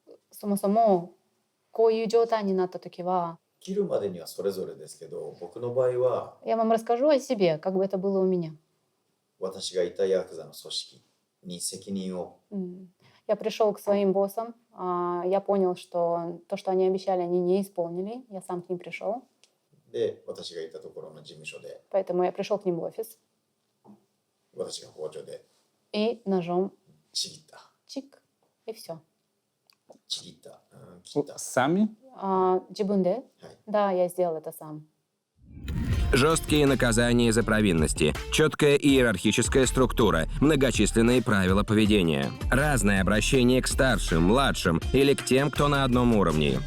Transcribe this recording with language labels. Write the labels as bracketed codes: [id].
[ja] そもそもこういう状態になった時は、切るまでにはそれぞれですけど、僕の場合は [ru] я вам расскажу о себе, как бы это было у меня. [ja] 私がいたヤクザの組織に責任を [ru] Я пришел к своим боссам, я понял, что то, что они обещали, они не исполнили. Я сам к ним пришел, [ja] で、私がいたところの事務所で [ru] поэтому я пришел к ним в офис [ja] 私が包丁で [ru] и ножом [ja] ちぎった [ru] чик, и все. [ja] ちぎった、切った [ru] Сами? [ja] Джибунде? Хай. [ru] Да, я сделал это сам. Жесткие наказания за провинности, четкая иерархическая структура, многочисленные правила поведения, разное обращение к старшим, младшим или к тем, кто на одном уровне.